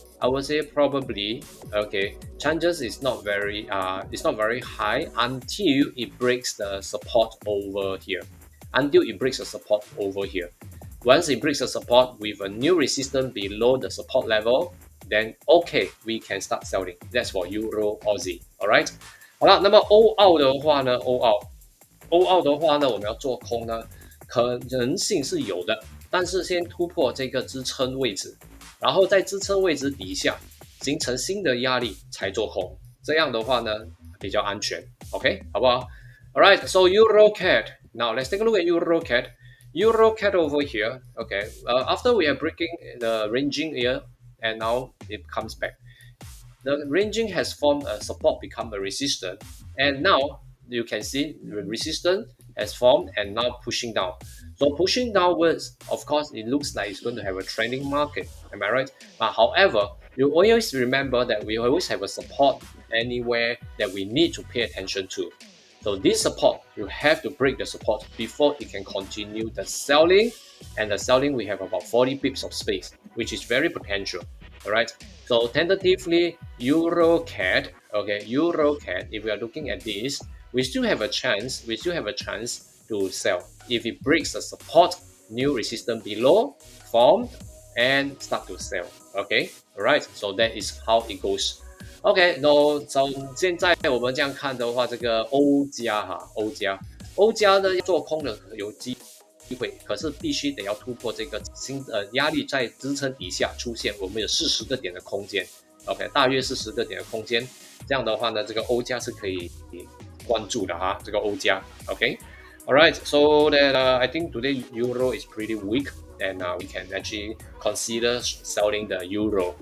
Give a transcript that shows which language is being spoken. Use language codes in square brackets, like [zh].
[en] I would say probably, okay. Chances is not very high until it breaks the support over here. Until it breaks the support over here. Once it breaks the support with a new resistance below the support level, then okay, we can start selling. That's for Euro Aussie. Alright. [zh] 好了，那么欧澳的话呢，欧澳的话呢，我们要做空呢，可能性是有的，但是先突破这个支撑位置，然后在支撑位置底下形成新的压力才做空，这样的话呢比较安全。 [en] OK， [zh] 好不好 [en] ？Alright, so EURCAD. Now let's take a look at EURCAD. EURCAD over here. Okay, after we are breaking the ranging here, and now it comes back. The ranging has formed a support, become a resistance, and now you can see the resistance has formed and now pushing down. So pushing downwards, of course, it looks like it's going to have a trending market. Am I right? But however, you always remember that we always have a support anywhere that we need to pay attention to. So this support, you have to break the support before it can continue the selling. And the selling, we have about 40 pips of space, which is very potential. All right. So tentatively, EURCAD, okay, EURCAD, if we are looking at this, we still have a chance to sell. If it breaks the support, new resistance below, formed, and start to sell. Okay, all right. So that is how it goes. [zh] OK， 那从现在我们这样看的话，这个欧加呢做空的有机会，可是必须得要突破这个压力在支撑底下出现，我们有40个点的空间 ，OK， 大约40个点的空间，这样的话呢，这个欧加是可以关注的哈，这个欧加 ，OK。 [en] All right, so that I think today euro is pretty weak, and we can actually consider selling the euro.